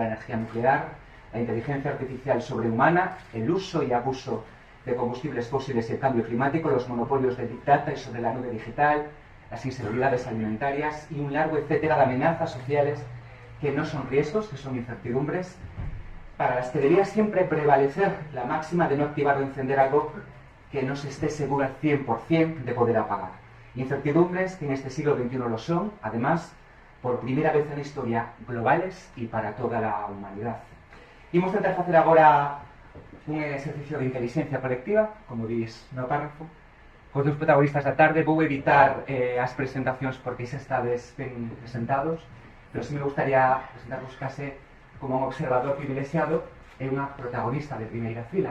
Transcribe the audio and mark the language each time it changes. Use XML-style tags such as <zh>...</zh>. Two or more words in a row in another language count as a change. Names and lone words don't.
<es>energía nuclear, la inteligencia artificial sobrehumana, el uso y abuso de combustibles fósiles y el cambio climático, los monopolios de</es> <en>Big Data</en> <es>y sobre la nube digital, las inseguridades alimentarias y un largo etcétera de amenazas sociales que no son riesgos, que son incertidumbres, para las que debería siempre prevalecer la máxima de no activar o encender algo que no se esté seguro al 100% de poder apagar. Incertidumbres que en este siglo XXI lo son, además, por primera vez en la historia, globales y para toda la humanidad.</es> <gl>Imos tentar facer agora un exercicio de inteligencia colectiva, como dis no párrafo, cos dos protagonistas da tarde. Vou evitar as presentacións porque xa estades ben presentados, pero</gl> <es>sí me gustaría</es> <gl>presentarvos case como un observador privilexiado e unha protagonista de primeira fila.</gl>